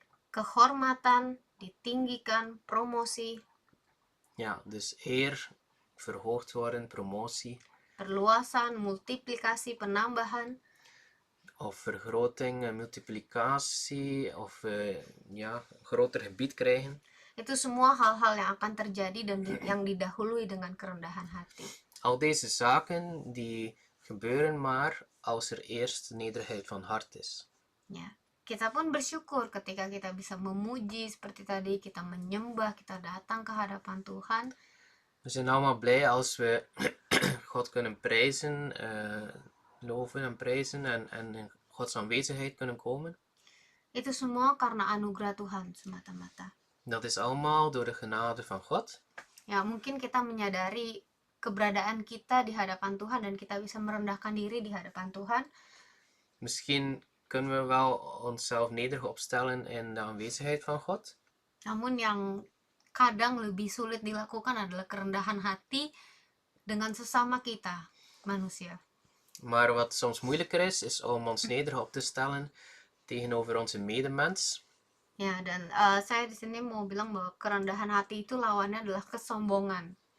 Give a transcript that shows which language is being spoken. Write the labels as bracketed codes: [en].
[id] Kehormatan ditinggikan, promosi, [nl] Ja, dus eer, verhoogd worden, promotie [id] perluasan, multiplikasi, penambahan, [nl] of vergroting, multiplicatie of ja, groter gebied krijgen. [id] itu semua hal-hal yang akan terjadi dan yang didahului dengan kerendahan hati. [nl] Al deze zaken die gebeuren maar als er eerst nederigheid van hart is. [id] Ya, kita pun bersyukur ketika kita bisa memuji seperti tadi, kita menyembah, kita datang ke hadapan Tuhan. [nl] We zijn allemaal blij als we God kunnen prijzen, loven en prijzen en in Gods aanwezigheid kunnen komen. [id] Itu semua karena anugerah Tuhan semata-mata. [nl] Dat is allemaal door de genade van God. [id] Ya, mungkin kita menyadari keberadaan kita di hadapan Tuhan dan kita bisa merendahkan diri di hadapan Tuhan. [nl] Misschien kunnen we wel onszelf nederig opstellen in de aanwezigheid van God. [id] Namun yang kadang lebih sulit dilakukan adalah kerendahan hati dengan sesama kita, manusia. [nl] Maar wat soms moeilijker is om ons nederig op te stellen tegenover onze medemens. [id] Ya, dan saya di sini mau bilang bahwa kerendahan hati itu lawannya adalah kesombongan.